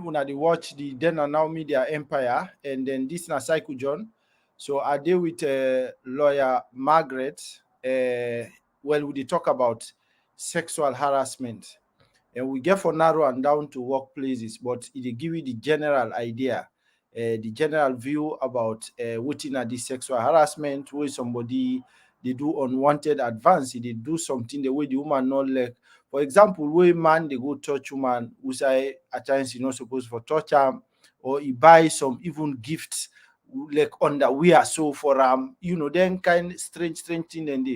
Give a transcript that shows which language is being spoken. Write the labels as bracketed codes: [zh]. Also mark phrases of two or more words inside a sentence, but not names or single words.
[pcm] Una dey watch the Then and Now Media Empire, and then this na Cycle John. So I deal with lawyer Margaret. Well, we dey talk about sexual harassment, and we get for narrow and down to workplaces, but it dey give you the general idea, the general view about wetin na this sexual harassment wey somebody dey do unwanted advance. E dey do something the way the woman no like. For example, wey man dey go touch woman who say at times e no suppose for touch am, or e buy some even gifts like underwear so for then kind strange thing dem dey.